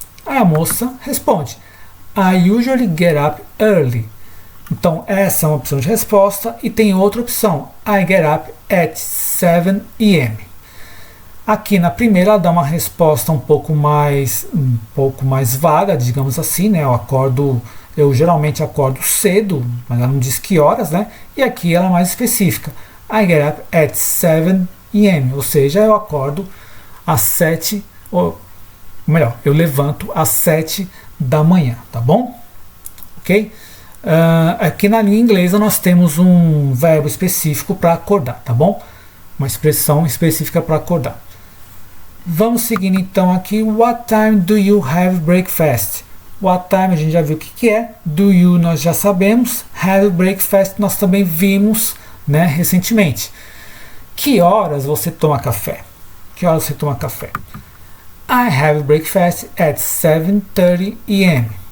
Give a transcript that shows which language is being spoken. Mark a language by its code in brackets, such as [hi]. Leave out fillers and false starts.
[pt] Aí a moça responde: [en] I usually get up early. [pt] Então essa é uma opção de resposta e tem outra opção: [en] I get up at 7 a.m. [pt] Aqui na primeira ela dá uma resposta um pouco mais vaga, digamos assim, eu geralmente acordo cedo, mas ela não diz que horas, E aqui ela é mais específica. [en] I get up at 7 a.m., [pt] ou seja, eu acordo às 7, ou melhor, eu levanto às 7 da manhã, tá bom? ok? Aqui na língua inglesa nós temos um verbo específico para acordar, tá bom? Uma expressão específica para acordar. Vamos seguindo então aqui. [en] What time do you have breakfast? What time [pt] a gente já viu o que é. [en] Do you [pt] nós já sabemos. Have breakfast nós também vimos, né, recentemente. Que horas você toma café? Que horas você toma café? [en] I have breakfast at 7:30 a.m.